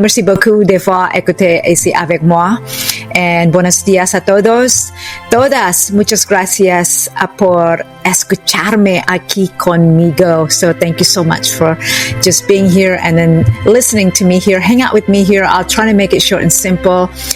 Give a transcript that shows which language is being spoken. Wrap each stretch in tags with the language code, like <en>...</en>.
<fr>Merci beaucoup d'avoir écouté ici avec moi.</fr> <es>And buenos días a todos. Todas. Muchas gracias por escucharme aquí conmigo.</es> <en>So thank you so much for just being here and then listening to me here. Hang out with me here. I'll try to make it short and simple.</en>